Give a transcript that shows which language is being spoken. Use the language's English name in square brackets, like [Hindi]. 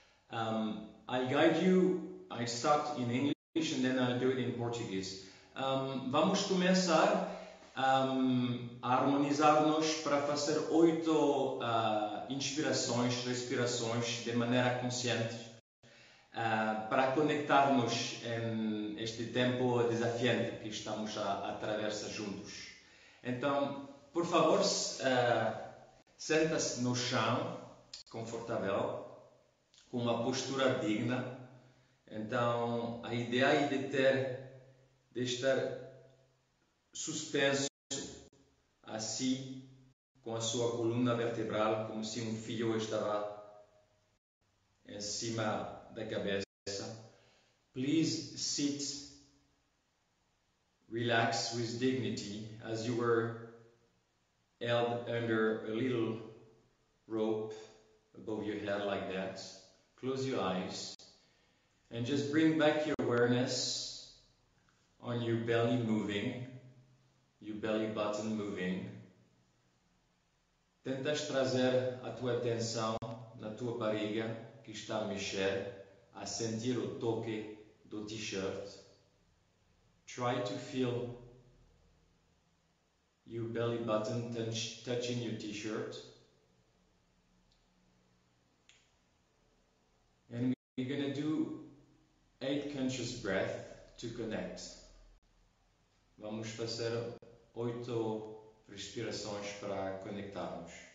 [English] I'll guide you, I start in English and then I'll do it in Portuguese. [Portuguese] Vamos começar a harmonizar-nos para fazer 8 inspirações, respirações de maneira consciente para conectarmos em este tempo desafiante que estamos a atravessar juntos. Então, por favor, senta-se no chão, confortável, com uma postura digna. Então, a ideia é de estar suspenso assim, com a sua coluna vertebral, como se um fio estava em cima da cabeça. [English] Please sit, relax with dignity as you were held under a little rope above your head like that. Close your eyes and just bring back your awareness on your belly moving, your belly button moving. [Portuguese] Tentas trazer a tua atenção na tua barriga que está a mexer, a sentir o toque do t-shirt. [English] Try to feel your belly button touching your t-shirt. And we're going to do 8 conscious breaths to connect. [Portuguese] Vamos fazer 8 respirações para conectarmos.